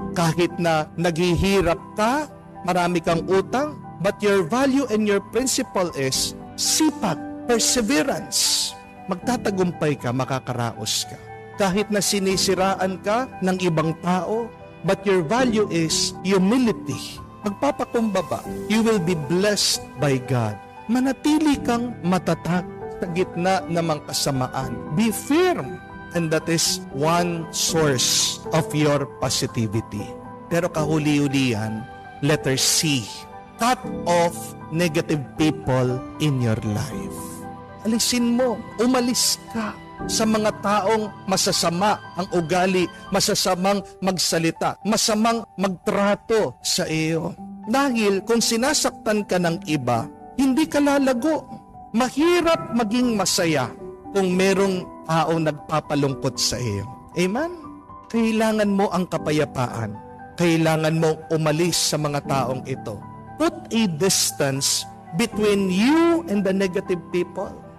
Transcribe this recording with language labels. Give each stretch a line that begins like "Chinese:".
Filipino: Kahit na naghihirap ka, marami kang utang,
English: but your value and your principle is sipag, perseverance.
Filipino: Magtatagumpay ka, makakaraos ka. Kahit na sinisiraan ka ng ibang tao,
English: but your value is humility.
Filipino: Magpapakumbaba,
English: you will be blessed by God.
Filipino: Manatili kang matatag sa gitna ng mga kasamaan.
English: Be firm, and that is one source of your positivity.
Filipino: Pero kahuli-hulihan,
English: letter C, cut off negative people in your life.
Filipino: Alisin mo, umalis ka sa mga taong masasama ang ugali, masasamang magsalita, masamang magtrato sa iyo. Dahil kung sinasaktan ka ng iba, hindi ka lalago. Mahirap maging masaya kung merong taong nagpapalungkot sa iyo. Amen? Kailangan mo ang kapayapaan. Kailangan mo umalis sa mga taong ito.
English: Put a distance between you and the negative people.